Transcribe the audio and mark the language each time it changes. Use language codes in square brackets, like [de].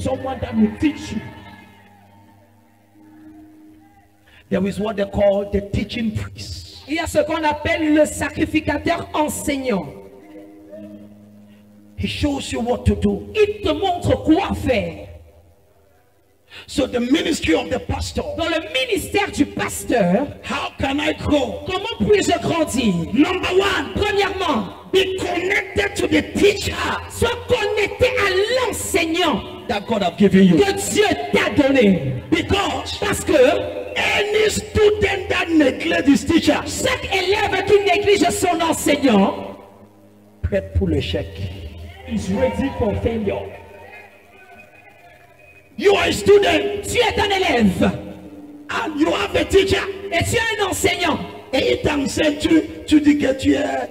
[en] someone that will teach you. There is what they call the teaching priest. [fr] Il y a ce qu'on appelle le sacrificateur enseignant. [en] He shows you what to do. [fr] Il te montre quoi faire. [en] So the ministry of the pastor, [fr] Dans le ministère du pasteur, [en] how can I grow? [fr] comment puis-je grandir? [en] Number one, [fr] Premièrement, [en] be connected to the teacher. [fr] sois connecté à l'enseignant. [en] that God have given you. [fr] que Dieu t'a donné. Parce que [en] Any student that neglects his teacher, [fr] chaque élève qui néglige son enseignant, prêt pour l'échec. [en] is ready for failure. You are a student [fr] tu es un élève [en] and you have a teacher. [fr] et tu es un enseignant. Et il t'enseigne, tu dis que tu es,